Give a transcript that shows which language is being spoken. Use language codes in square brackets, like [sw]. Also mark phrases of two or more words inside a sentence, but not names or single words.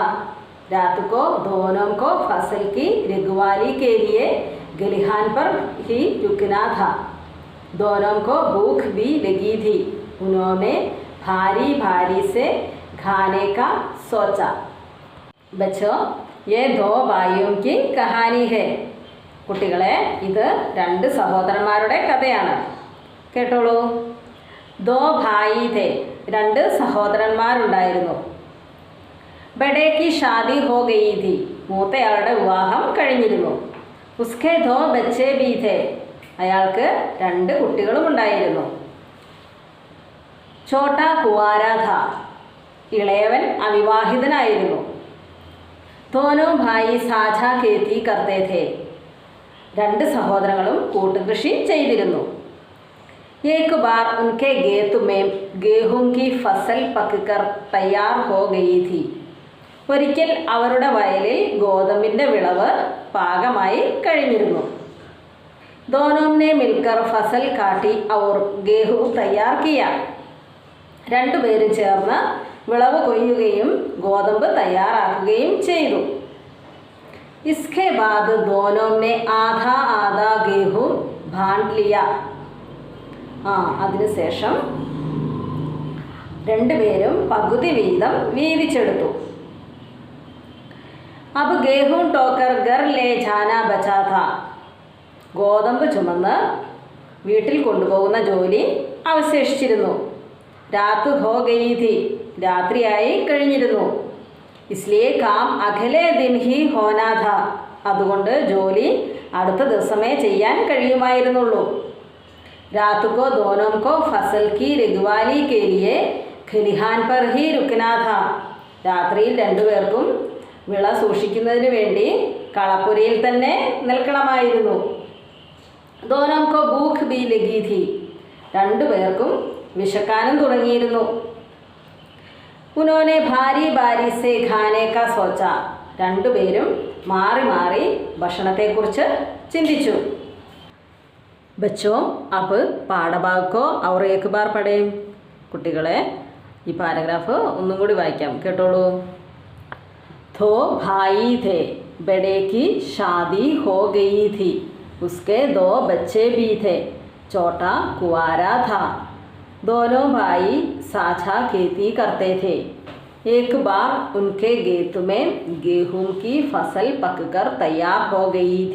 [hi] रात को दोनों को फसल की रखवाली के लिए खलिहान पर ही रुकना था. दोनों को भूख भी लगी थी. उन्होंने भारी भारी से खाने का सोचा. बच्चों, ये दो भाइयों की कहानी है. [ml] കുട്ടികളെ, ഇത് രണ്ട് സഹോദരന്മാരുടെ കഥയാണ്. കേട്ടോളൂ. [hi] दो भाई थे, [ml] രണ്ട് സഹോദരന്മാരുണ്ടായിരുന്നു. [hi] बड़े की शादी हो गई थी, [ml] മൂത്തയാളുടെ വിവാഹം കഴിഞ്ഞിരുന്നു. [hi] उसके दो बच्चे भी थे, [ml] അയാൾക്ക് രണ്ട് കുട്ടികളും ഉണ്ടായിരുന്നു. [hi] छोटा कुंवारा था, [ml] ഇളയവൻ അവിവാഹിതനായിരുന്നു. [hi] दोनों भाई സാझा खेती करते थे, [ml] രണ്ട് സഹോദരങ്ങളും കൂട്ടുകൃഷി ചെയ്തിരുന്നു. [hi] एक बार उनके खेत में गेहूं की फसल पककर तैयार हो गई थी. [ml] ഒരിക്കൽ അവരുടെ വയലിൽ ഗോതമ്പിൻ്റെ വിളവ് പാകമായി കഴിഞ്ഞിരുന്നു. [hi] दोनों ने मिलकर फसल काटी और गेहूं तैयार किया. [ml] രണ്ടുപേരും ചേർന്ന് വിളവ് കൊയ്യുകയും ഗോതമ്പ് തയ്യാറാക്കുകയും ചെയ്തു. [hi] इसके बाद दोनों ने आधा आधा गेहूं बांट लिया. [ml] അതിനുശേഷം രണ്ടുപേരും പകുതി വീതം വീതിച്ചെടുത്തു. [hi] अब गेहूं टोकर घर ले जाना बचा था. [ml] ഗോതമ്പ് ചുമന്ന് വീട്ടിൽ കൊണ്ടുപോകുന്ന ജോലി അവശേഷിച്ചിരുന്നു. [hi] रात हो गई थी, [ml] രാത്രിയായി കഴിഞ്ഞിരുന്നു. [hi] इसलिए काम अगले दिन ही होना था. [ml] അതുകൊണ്ട് ജോലി അടുത്ത ദിവസമേ ചെയ്യാൻ കഴിയുമായിരുന്നുള്ളൂ. [hi] रात को दोनों को फसल की रखवाली के लिए खलिहान पर ही रुकना था. [ml] രാത്രിയിൽ രണ്ടുപേർക്കും വിള സൂക്ഷിക്കുന്നതിന് വേണ്ടി കളപ്പുരയിൽ തന്നെ നിൽക്കണമായിരുന്നു. [hi] दोनों को भूख भी लगी थी. [ml] രണ്ടുപേർക്കും വിശക്കാനും തുടങ്ങിയിരുന്നു. [hi] उन्होंने भारी भारी से खाने का सोचा. [ml] രണ്ടുപേരും മാറി മാറി ഭക്ഷണത്തെക്കുറിച്ച് ചിന്തിച്ചു. [hi] बच्चों अब പാഠഭാഗ് को और एक बार पढ़ें. [ml] കുട്ടികളെ ഈ പാരഗ്രാഫ് ഒന്നും കൂടി വായിക്കാം, കേട്ടോളൂ. [hi] दो भाई थे, बड़े की शादी हो गई थी, उसके 2 बच्चे भी थे, छोटा कुंवारा था. दोनों भाई साझा खेती करते थे. एक बार उनके खेत में गेहूं की फसल पककर तैयार हो गई थी.